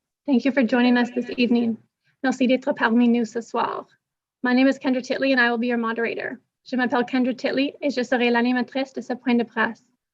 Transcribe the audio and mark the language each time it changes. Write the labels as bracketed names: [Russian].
[English] Thank you for joining us this evening. [French] Merci d'être parmi nous ce soir. [English] My name is Kendra Titley and I will be your moderator. [French] Je m'appelle Kendra Titley et je serai l'animatrice de ce point de presse.